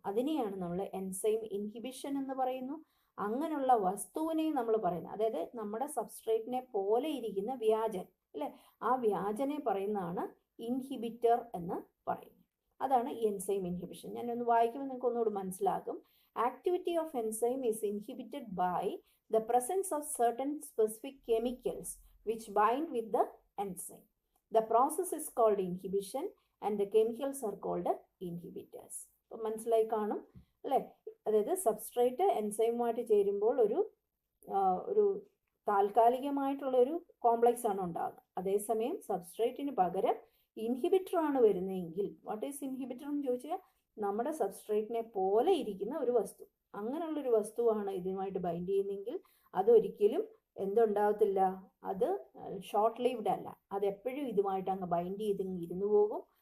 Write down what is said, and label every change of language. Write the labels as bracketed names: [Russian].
[Malayalam] അതിനെയാണ് നമ്മൾ enzyme inhibition എന്ന് പറയുന്നു. അങ്ങനെയുള്ള വസ്തുവിനെ നമ്മൾ പറയുന്നത്, അതായത് നമ്മുടെ സബ്സ്ട്രേറ്റിനെ പോലെ ഇരിക്കുന്ന വ്യാജൻ അല്ലേ, ആ വ്യാജനെ പറയുന്നതാണ് ഇൻഹിബിറ്റർ എന്ന് പറയുന്നത്. അതാണ് എൻസൈം ഇൻഹിബിഷൻ. ഞാനൊന്ന് വായിക്കുമ്പോൾ നിങ്ങൾക്ക് ഒന്നുകൂടി മനസ്സിലാകും. [English] Activity of enzyme is inhibited by the presence of certain specific chemicals which bind with the enzyme. The process is called inhibition and the chemicals are called inhibitors. [Malayalam] അപ്പോൾ മനസ്സിലായി കാണും അല്ലേ. അതായത് സബ്സ്ട്രേറ്റ് എൻസൈമുമായിട്ട് ചേരുമ്പോൾ ഒരു താൽക്കാലികമായിട്ടുള്ള ഒരു കോംപ്ലക്സ് ആണ് ഉണ്ടാകുന്നത്. അതേസമയം സബ്സ്ട്രേറ്റിന് പകരം ഇൻഹിബിറ്റർ ആണ് വരുന്നതെങ്കിൽ, [English] what is inhibitor [Malayalam] എന്ന് ചോദിച്ചാൽ നമ്മുടെ സബ്സ്ട്രേറ്റിനെ പോലെ ഇരിക്കുന്ന ഒരു വസ്തു, അങ്ങനെയുള്ളൊരു വസ്തുവാണ് ഇതിനുമായിട്ട് ബൈൻഡ് ചെയ്യുന്നതെങ്കിൽ അതൊരിക്കലും എന്തുണ്ടാകത്തില്ല, അത് ഷോർട്ട് ലീവ്ഡ് അല്ല, അതെപ്പോഴും ഇതുമായിട്ട് അങ്ങ് ബൈൻഡ് ചെയ്ത് ഇരുന്നു പോകും.